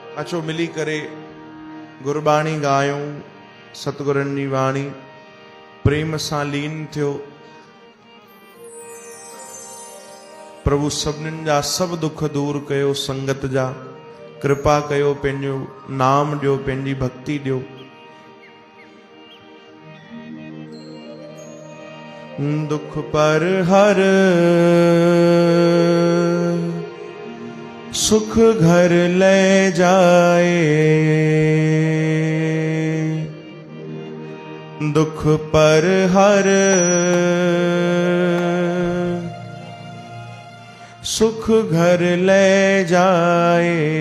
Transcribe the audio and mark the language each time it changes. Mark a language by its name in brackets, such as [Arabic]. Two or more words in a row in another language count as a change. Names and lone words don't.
[Sindhi] अचो मिली करे गुरबाणी गायूं, सतगुरनि जी वाणी प्रेम सां लीन थियो। प्रभु सभिनीनि जा सभु दुख दूर कयो, संगत जा कृपा कयो, पंहिंजो नाम ॾियो, पंहिंजी भक्ति ॾियो। [Hindi] दुख पर हर सुख घर ले जाए, दुख पर हर सुख घर ले जाए।